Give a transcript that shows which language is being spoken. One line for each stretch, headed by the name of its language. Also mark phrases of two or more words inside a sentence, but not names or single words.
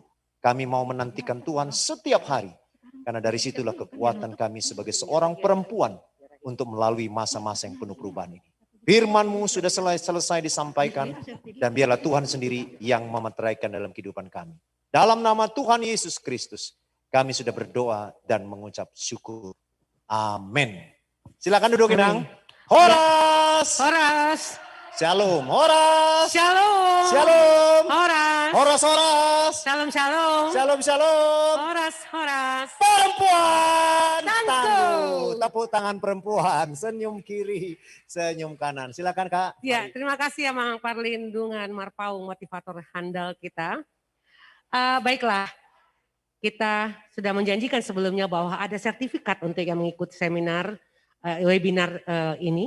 Indonesian: Kami mau menantikan Tuhan setiap hari. Karena dari situlah kekuatan kami sebagai seorang perempuan untuk melalui masa-masa yang penuh perubahan ini. Firman-Mu sudah selesai disampaikan, dan biarlah Tuhan sendiri yang memeteraikan dalam kehidupan kami. Dalam nama Tuhan Yesus Kristus, kami sudah berdoa dan mengucap syukur. Amin. Silakan duduk, Inang. Horas. Horas. Shalom. Horas. Shalom. Shalom. Horas. Horas, horas. Shalom, shalom. Shalom, shalom. Horas, horas. Perempuan Tangguh. tangguh. Tepuk tangan perempuan. Senyum kiri, senyum kanan. Silakan, Kak. Ya, terima kasih ya Mang Parlin dengan Marpaung, motivator handal kita. Baiklah, kita sudah menjanjikan sebelumnya bahwa ada sertifikat untuk yang mengikuti seminar, webinar ini.